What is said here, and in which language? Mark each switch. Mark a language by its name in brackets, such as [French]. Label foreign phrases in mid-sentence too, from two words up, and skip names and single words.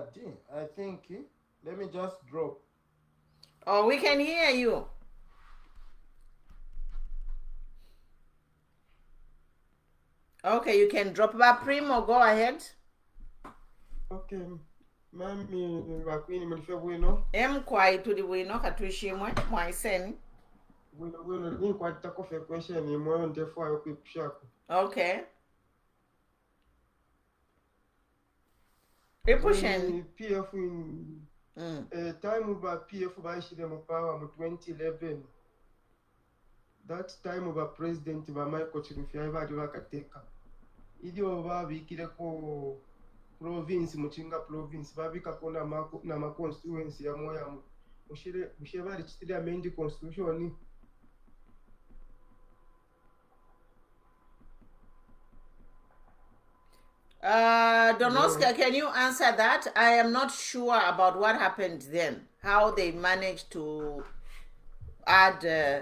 [English] I think. Let me just drop. Oh, we can hear you. Okay, you can drop. But Primo, go ahead. [Bemba] Okay. Mami bakwini mulife bwino. Kwai tuli bwino katuishimwe mwaiseni. Bwino ni kwata kofe question imwe ndefu ayo kuipushako. Okay. Repusheni. PF in time ba PF baishire mu power mu 2011. [English] That time [Bemba] ba president ba Michael Chilufya bali bakateka. Idio babikireko province muchinga province babikako na ma constituency ya moya mushire bali chitira [English] amend constitution. Don Oscar, can you answer that? I am not sure about what happened then. How they managed to add.